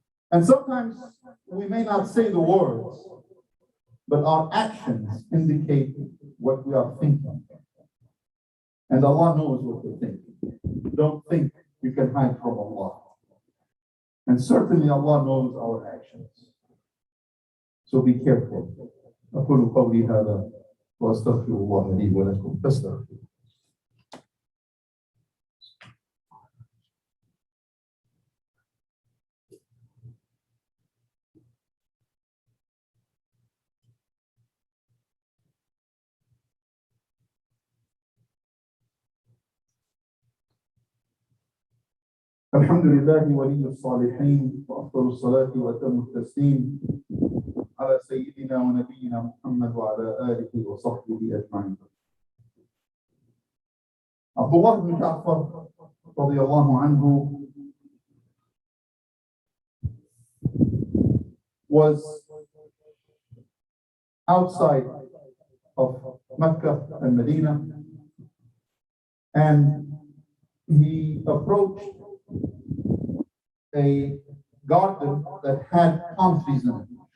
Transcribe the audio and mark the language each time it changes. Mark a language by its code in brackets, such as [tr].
[en] And sometimes we may not say the words, but our actions indicate what we are thinking. And Allah knows what we're thinking. Don't think you can hide from Allah. And certainly Allah knows our actions. So be careful. [ar] أقول قولي هذا وأستغفر الله لي ولكم فاستغفروه. الحمد لله ولي الصالحين وأفضل الصلاة وأتم التسليم على سيدنا ونبينا محمد وعلى آله وصحبه أجمعين. [en] Abdullah ibn Ja'far radiyallahu anhu was outside of Mecca and Medina, and he approached a garden that had palm trees in it.